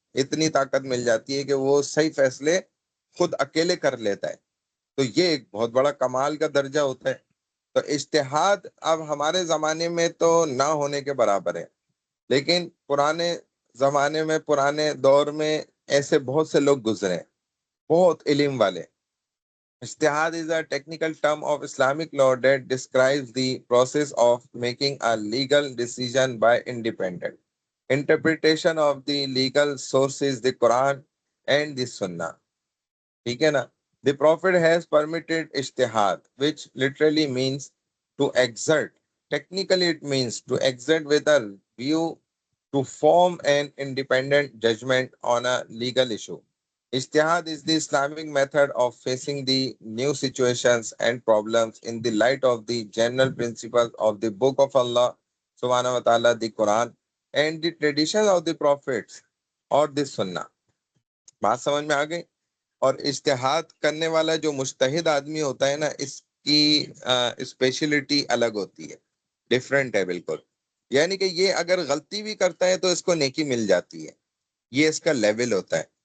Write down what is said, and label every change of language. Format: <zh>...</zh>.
<ur>اتنی طاقت مل جاتی ہے کہ وہ صحیح فیصلے خود اکیلے کر لیتا ہے. تو یہ ایک بہت بڑا کمال کا درجہ ہوتا ہے. تو اجتہاد اب ہمارے زمانے میں تو نہ ہونے کے برابر ہے، لیکن پرانے زمانے میں، پرانے دور میں ایسے بہت سے لوگ گزرے ہیں، بہت علم والے.</ur> <en>Ijtihad is a technical term of Islamic law that describes the process of making a legal decision by independent interpretation of the legal sources, the Quran and the Sunnah.</en> <ur>ٹھیک ہے نا.</ur> <en>The Prophet has permitted ijtihad, which literally means to exert. Technically, it means to exert with a view to form an independent judgment on a legal issue. Ijtihad is the Islamic method of facing the new situations and problems in the light of the general principles of the Book of Allah, Subhanahu wa Ta'ala, the Quran, and the traditions of the Prophets or the Sunnah.</en> <ur>بات سمجھ میں آ گئی؟ اور اجتہاد کرنے والا جو مجتہد آدمی ہوتا ہے نا، اس کی اسپیشلٹی الگ ہوتی ہے، ڈیفرنٹ ہے بالکل. یعنی کہ یہ اگر غلطی بھی کرتا ہے تو اس کو نیکی مل جاتی ہے، یہ اس کا لیول ہوتا ہے.</ur>